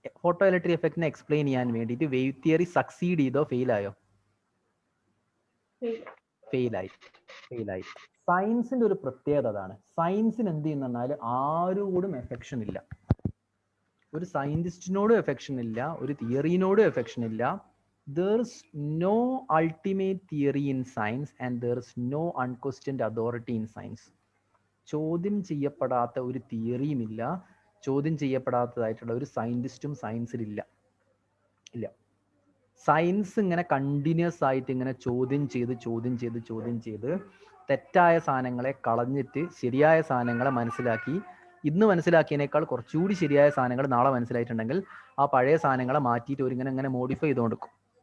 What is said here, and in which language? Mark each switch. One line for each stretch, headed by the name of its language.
Malayalam: Photo electric എഫക്റ്റിനെ explain ചെയ്യാൻ വേണ്ടിയിട്ട് wave theory succeed ചെയ്തോ ഫെയിലായോ? ഫെയിലായി. സയൻസിന്റെ ഒരു പ്രത്യേകത അതാണ്. സയൻസിന് എന്ത് ചെയ്യുന്നാൽ ആരോടും എഫെക്ഷൻ ഇല്ല. ഒരു സയന്റിസ്റ്റിനോടും എഫെക്ഷൻ ഇല്ല, ഒരു തിയറിനോടും എഫെക്ഷൻ ഇല്ല.
English: There is no ultimate theory in science and there is no unquestioned authority in science.
Malayalam: ചോദ്യം ചെയ്യപ്പെടാത്ത ഒരു തിയറിയും ഇല്ല, ചോദ്യം ചെയ്യപ്പെടാത്തതായിട്ടുള്ള ഒരു സയന്റിസ്റ്റും സയൻസിലില്ല. സയൻസ് ഇങ്ങനെ കണ്ടിന്യൂസ് ആയിട്ട് ഇങ്ങനെ ചോദ്യം ചെയ്ത് തെറ്റായ സാധനങ്ങളെ കളഞ്ഞിട്ട് ശരിയായ സാധനങ്ങളെ മനസ്സിലാക്കി, ഇന്ന് മനസ്സിലാക്കിയതിനേക്കാൾ കുറച്ചുകൂടി ശരിയായ സാധനങ്ങൾ നാളെ മനസ്സിലായിട്ടുണ്ടെങ്കിൽ ആ പഴയ സാധനങ്ങളെ മാറ്റിയിട്ട് ഒരിങ്ങനെ ഇങ്ങനെ മോഡിഫൈ ചെയ്തുകൊണ്ട് കൊടുക്കും.